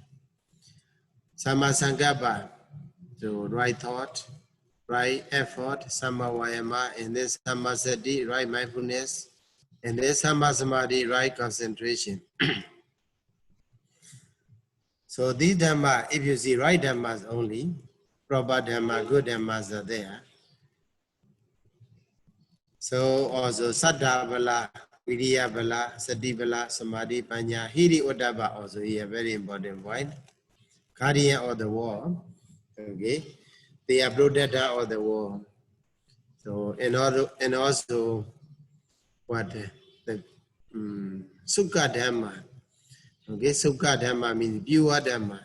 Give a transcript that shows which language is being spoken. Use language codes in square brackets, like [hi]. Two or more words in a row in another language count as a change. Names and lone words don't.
[en] Sammasaṅgappa, so right thought, right effort, [pi] Samma Vayama, [en] and then [pi] Samma Sati, [en] right mindfulness, and then [pi] Samma Samadhi, [en] right concentration. So these Dhamma, if you see right Dhammas only, proper Dhamma, good Dhammas are there. [pi] So also Saddha Bala, Viriya Bala, Sati Bala, Samadhi, Panya, Hiri Uddhava [en] also here, very important point. Guardian of the wall, okay? They are protector of the wall. So, and also what? The [pi] Sukha Dhamma. [en] Okay, [pi] Sukha Dhamma [en] means pure Dhamma.